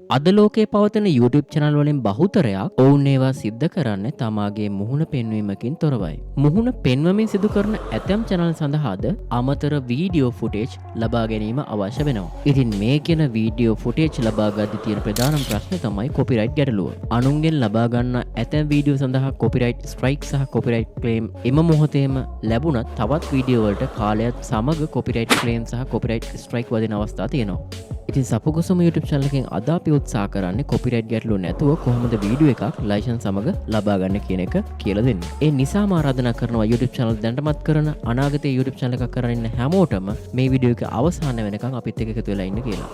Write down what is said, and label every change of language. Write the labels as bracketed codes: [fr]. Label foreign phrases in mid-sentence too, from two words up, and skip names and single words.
[si] අද ලෝකයේ පවතින YouTube channel වලින් බහුතරයක් ඔවුන් ඒවා සිද්ධ කරන්නේ තමාගේ මුහුණ පෙන්වීමකින් තොරවයි. මුහුණ පෙන්වමින් සිදු කරන ඇතැම් channel සඳහාද අමතර [en] වීඩියෝ footage [si] ලබා ගැනීම අවශ්‍ය වෙනවා. ඉතින් මේ කියන [en] වීඩියෝ footage [si] ලබා ගද්දී තියෙන ප්‍රධානම ප්‍රශ්නේ තමයි copyright ගැටලුව. අනුන්ගෙන් ලබා ගන්න ඇතැම් වීඩියෝ සඳහා [en] copyright strike [si] සහ [en] copyright claim [si] එම මොහොතේම ලැබුණත් තවත් වීඩියෝ වලට කාලයත් සමග [en] copyright claim [si] සහ [en] copyright strike [si] වදින අවස්ථා තියෙනවා. ඉතින් සපුකුසුම YouTube channel එකෙන් අද අපි උත්සාහ කරන්නේ copyright ගැටලුව නැතුව කොහොමද වීඩියෝ එකක් ලයිසන්ස් සමග ලබා ගන්න කියන එක කියලා දෙන්න. ඒ නිසාම ආරාධනා කරනවා YouTube channel දැනටමත් කරන අනාගතයේ YouTube channel එකක් කරගෙන ඉන්න හැමෝටම මේ වීඩියෝ එක අවසාන වෙනකන් අපිත් එක්ක එකතු වෙලා ඉන්න කියලා.